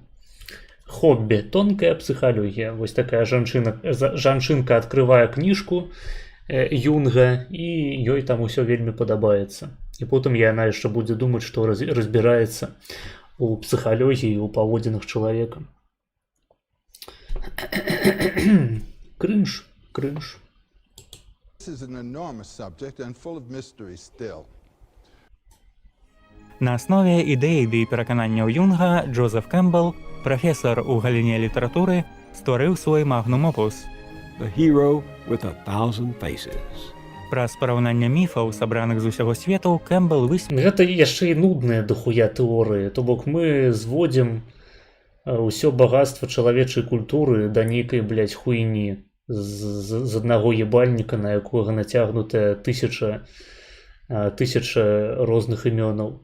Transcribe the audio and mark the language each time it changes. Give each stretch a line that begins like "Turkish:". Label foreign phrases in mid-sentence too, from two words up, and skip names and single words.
Belarusian: Хоббі, тонкая псіхалогія. Вось такая жанчынка адкрывае кніжку Юнга, і ёй там усё вельмі падабаецца. І потым яна яшчэ будзе думаць, што разбіраецца у псіхалогіі, у паводзінах чалавека. Крынж.
English: This is an enormous subject and full of mystery still.
Belarusian: На аснове ідэй ды перакананняў Юнга Джозеф Кэмпбелл, прафесар у галіне літаратуры, стварыў свой магнум-опус.
English: The hero with 1,000 faces.
Belarusian: Праз параўнанне міфаў, сабраных з усяго свету, Кэмпбелл Гэта яшчэ і нудныя дахуя тэорыі, то бок мы зводзім ўсё багацтва чалавечай культуры да нейкай, хуйні з аднаго ебальніка, на якога нацягнутая тысяча розных імёнаў.